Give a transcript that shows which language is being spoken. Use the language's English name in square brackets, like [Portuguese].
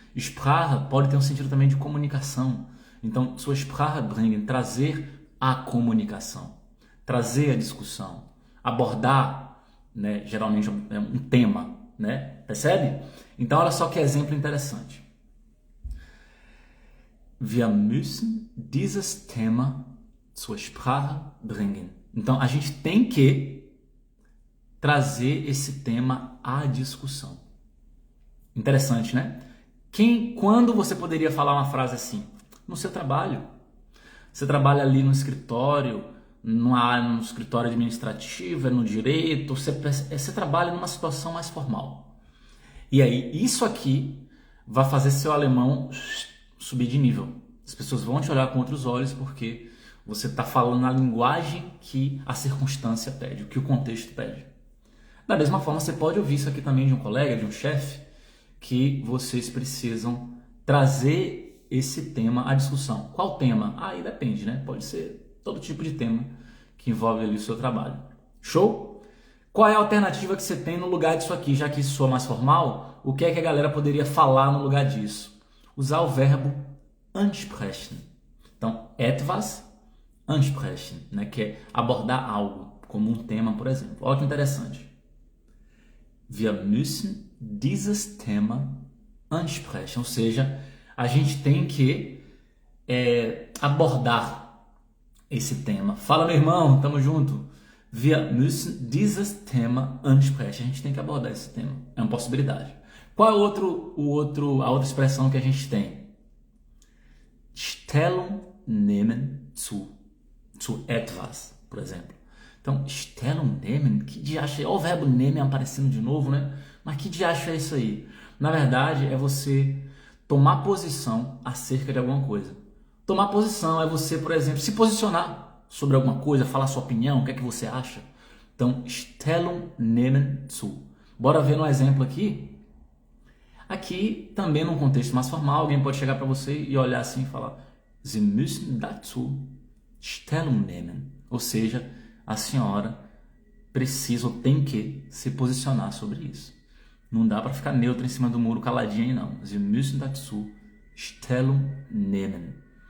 [Portuguese] Sprache pode ter um sentido também de comunicação. Então, zur Sprache bringen. Trazer a comunicação. Trazer a discussão. Abordar, né? Geralmente é um tema. Né? Percebe? Então, olha só que exemplo interessante. [German] Wir müssen dieses Thema zur Sprache bringen. [Portuguese] Então, a gente tem que trazer esse tema à discussão. Interessante, né? Quando você poderia falar uma frase assim? No seu trabalho. Você trabalha ali no escritório, no escritório administrativo, no direito, você trabalha numa situação mais formal. E aí, isso aqui vai fazer seu alemão subir de nível. As pessoas vão te olhar com outros olhos porque você está falando na linguagem que a circunstância pede, o que o contexto pede. Da mesma forma, você pode ouvir isso aqui também de um colega, de um chefe, que vocês precisam trazer esse tema à discussão. Qual tema? Aí depende, né? Pode ser todo tipo de tema que envolve ali o seu trabalho. Show? Qual é a alternativa que você tem no lugar disso aqui? Já que isso soa mais formal, o que é que a galera poderia falar no lugar disso? Usar o verbo ansprechen. Então, etwas ansprechen, né? Que é abordar algo, como um tema, por exemplo. Olha que interessante. [German] Wir müssen dieses Thema ansprechen. [Portuguese] Ou seja, a gente tem que abordar esse tema. Fala, meu irmão, tamo junto. [German] Wir müssen dieses Thema ansprechen. [Portuguese] A gente tem que abordar esse tema. É uma possibilidade. Qual é a outra expressão que a gente tem? [German] Stellung nehmen zu etwas, por exemplo. [Portuguese] Então, Stellung nehmen, que diacho é? Olha o verbo nehmen aparecendo de novo, né? Mas que diacho é isso aí? Na verdade, é você tomar posição acerca de alguma coisa. Tomar posição é você, por exemplo, se posicionar sobre alguma coisa, falar sua opinião, o que é que você acha. Então, Stellung nehmen zu. Bora ver um exemplo aqui. Aqui, também num contexto mais formal, alguém pode chegar para você e olhar assim e falar: Sie müssen dazu Stellung nehmen. Ou seja, a senhora precisa ou tem que se posicionar sobre isso. Não dá para ficar neutro em cima do muro caladinho aí, não. [German] Sie müssen dazu Stellung nehmen.